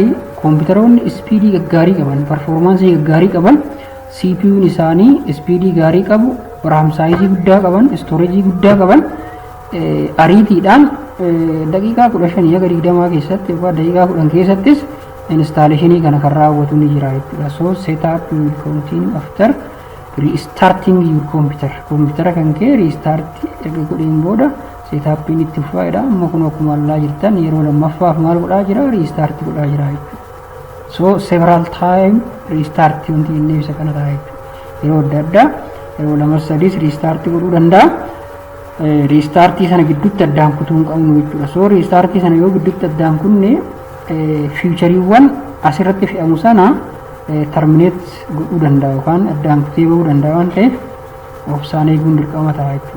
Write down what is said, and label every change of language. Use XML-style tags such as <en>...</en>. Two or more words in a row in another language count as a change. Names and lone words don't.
<om>Koompitaroonni ispiidii gaggaarii qaban, performaansii gaggaarii qaban, CPU'n isaanii ispiidii gaarii qabu, RAM saayizii guddaa qaban, storage guddaa qaban, ariitiidhaan daqiiqaa 15 haga 20 keessatti yookaan daqiiqaa 10 keessattis installationii kana kan raawwatu ni jira jechuudha.</om> <en>So setup will continue after restarting your computer.</en> <om>Computer kan kee restart erga godheen booda setupiin itti fufaa. Amma kun akkuma ilaalaa jirtan yeroo lammaffaaf maal godhaa jira restart godhaa jira jechuudha.</om> <en>So several time restart</en> <om>wanti inni ibsa kana ta'a jechuudha. Yeroo adda addaa yeroo lama sadis restart godhuu danda'a. Restart sana gidduutti addaan kutuu hin qabnu jechuudha. So restart sana yoo gidduutti addaan kunne featureewwan asirratti fe'amu sana terminate godhuu danda'a yookaan addaan kutee bahuu danda'a waan ta'eef obsaan eeguun dirqama ta'a jechuudha.</om>